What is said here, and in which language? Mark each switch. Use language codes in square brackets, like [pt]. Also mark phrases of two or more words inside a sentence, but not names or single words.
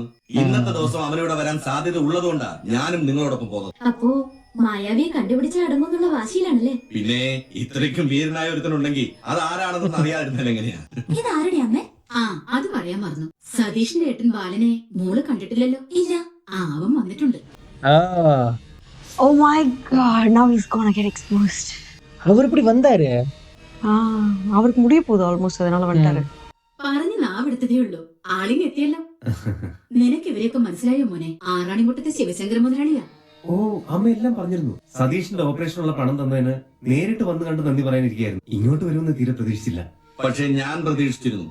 [ml] ഇന്നത്തെ ദിവസം അവനിവിടെ വരാൻ സാധ്യത ഉള്ളതുകൊണ്ടാ ഞാനും നിങ്ങളോടൊപ്പം പോകുന്നത്. അപ്പോ മായാവിയെ കണ്ടുപിടിച്ച് അടങ്ങുന്നുള്ള വാശിയിലാണല്ലേ? പിന്നെ ഇത്രയ്ക്കും വീരനായ ഒരുത്തനുണ്ടെങ്കിൽ അത് ആരാണെന്ന് അറിയാതിരുന്നാൽ എങ്ങനെയാ? ഇതാരുടെ അമ്മേ? ആ, അത് പറയാൻ മറന്നു. സതീഷിന്റെ ഏട്ടൻ ബാലനെ മോള് കണ്ടിട്ടില്ലല്ലോ? ഇല്ല. അവൻ വന്നിട്ടുണ്ട്. [en] Oh my god, now he's gonna get exposed. [ta] அவர் இப்படி வந்தாரு. அவருக்கு முடிய போகுது ஆல்மோஸ்ட், அதனால வந்துட்டாரு. [ml] പറഞ്ഞു നാവെടുത്തതേ ഉള്ളൂ, ആളിങ് എത്തിയല്ലോ. നിനക്ക് ഇവരെയൊക്കെ മനസ്സിലായോ മോനെ? ആറാണിമുട്ടത്തെ ശിവശങ്കര മുതലാളിയാ. ഓ, അമ്മ എല്ലാം പറഞ്ഞിരുന്നു. സതീഷിന്റെ ഓപ്പറേഷനുള്ള പണം തന്നതിന് നേരിട്ട് വന്ന് കണ്ട് നന്ദി പറയാനിരിക്കുകയായിരുന്നു. ഇങ്ങോട്ട് വരുമെന്ന് തീരെ പ്രതീക്ഷിച്ചില്ല. പക്ഷെ ഞാൻ പ്രതീക്ഷിച്ചിരുന്നു.